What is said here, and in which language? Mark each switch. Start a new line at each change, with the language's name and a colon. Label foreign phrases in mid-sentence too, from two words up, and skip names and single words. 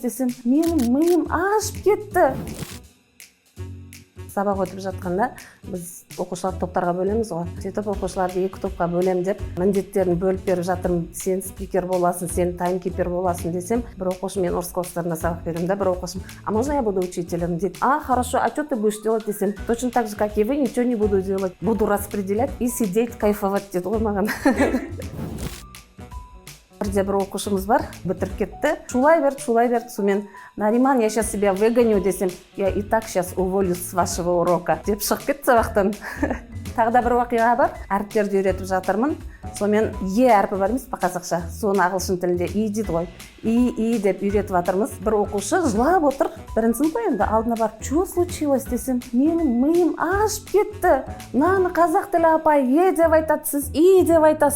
Kazakh: десем, "Менің миым ашып кетті." Сабақ өтіп жатқанда біз оқушыларды топтарға бөлеміз ғой. Сөйтіп оқушыларды екі топқа бөлем деп, міндеттерін бөліп беріп жатырмын. Сен спикер боласың, сен таймкипер боласың десем, бір оқушы, мен орыс класстарында сабақ беремін да, бір оқушым,
Russian: "А можно я буду учителем?" дейді. "А, хорошо, а что ты будешь делать?" десем, "Точно так же, как и вы, ничего не буду делать. Буду распределять и сидеть,
Kazakh: кайфовать" дейді ғой маған. Бірде бір оқушымыз бар, бітіріп кетті. Шулай берді, сонымен, "Нариман,
Russian: я сейчас себя выгоню" десем, "Я и так сейчас уволюсь с вашего урока"
Kazakh: деп шығып кетті сабақтан. Тағы да бір оқиға бар, әріптерді үйретіп жатырмын. Сонымен "е" әрпі бар емес пе қазақша, соны ағылшын тілінде "и" дейді ғой. "И" деп үйретіп жатырмыз. Бір оқушы жылап отыр. Бірінші сыныпта енді алдына барып,
Russian: "Что случилось?"
Kazakh: десем, "Менің миым ашып кетті. Мынаны қазақ тілі апай "е" деп айтады, сіз "и" деп айтасыз.